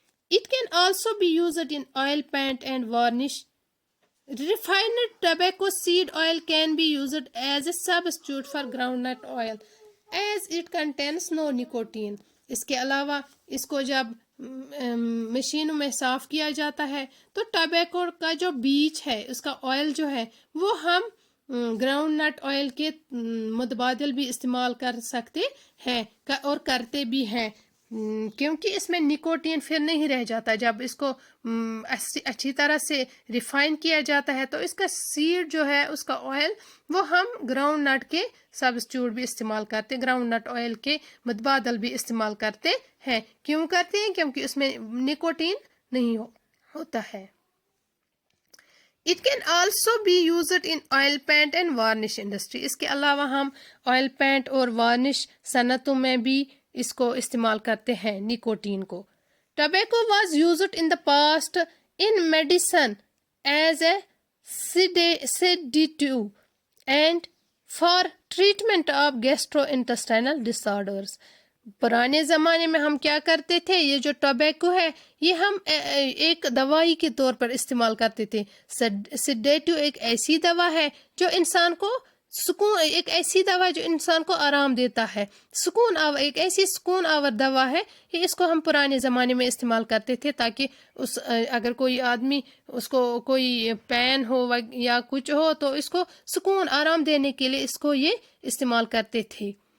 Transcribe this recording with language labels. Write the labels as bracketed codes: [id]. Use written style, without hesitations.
[en] It can also be used in oil paint and varnish. Refined tobacco seed oil can be used as a substitute for groundnut oil as it contains no nicotine. [ur] اس کے علاوہ اس کو جب مشینوں میں صاف کیا جاتا ہے تو ٹبیکو کا جو بیج ہے، اس کا آئل جو ہے، وہ ہم گراؤنڈ نٹ آئل کے متبادل بھی استعمال کر سکتے ہیں اور کرتے بھی ہیں، کیونکہ اس میں نکوٹین پھر نہیں رہ جاتا. جب اس کو اچھی طرح سے ریفائن کیا جاتا ہے تو اس کا سیڈ جو ہے، اس کا آئل، وہ ہم گراؤنڈ نٹ کے سبسٹیوٹ بھی استعمال کرتے، گراؤنڈ نٹ آئل کے متبادل بھی استعمال کرتے ہیں. کیوں کرتے ہیں؟ کیونکہ اس میں نکوٹین نہیں ہوتا ہے. [en] It can also be used in oil paint and varnish industry. [ur] اس کے علاوہ ہم آئل پینٹ اور وارنش صنعتوں میں بھی اس کو استعمال کرتے ہیں نکوٹین کو. [en] Tobacco was used in the past in medicine as a sedative and for treatment of gastrointestinal disorders. [ur] پرانے زمانے میں ہم کیا کرتے تھے؟ یہ جو ٹوبیکو ہے، یہ ہم ایک دوائی کے طور پر استعمال کرتے تھے. سیڈیٹو ایک ایسی دوا ہے جو انسان کو سکون ایک ایسی دوا جو انسان کو آرام دیتا ہے، ایک ایسی سکون آور دوا ہے کہ اس کو ہم پرانے زمانے میں استعمال کرتے تھے تاکہ اگر کوئی آدمی اس کو کوئی پین ہو یا کچھ ہو تو اس کو سکون آرام دینے کے لیے اس کو یہ استعمال کرتے تھے.